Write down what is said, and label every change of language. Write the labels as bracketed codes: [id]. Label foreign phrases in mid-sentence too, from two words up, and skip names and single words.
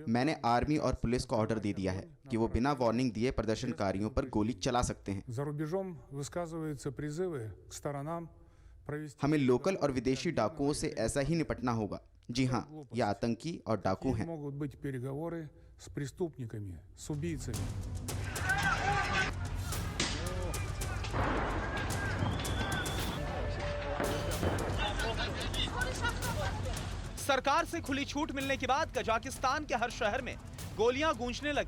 [hi] मैंने आर्मी और पुलिस को ऑर्डर दे दिया है कि वो बिना वार्निंग दिए प्रदर्शनकारियों पर गोली चला सकते हैं। [ru] за рубежом высказываются призывы к сторонам провести [hi] हमें लोकल और विदेशी डाकुओं से ऐसा ही निपटना होगा। जी हाँ, ये आतंकी और डाकू हैं। [ru] могут быть переговоры с преступниками, с убийцами. [hi] सरकार से खुली छूट मिलने के बाद कजाकिस्तान के हर शहर में गोलियां गूंजने लगी।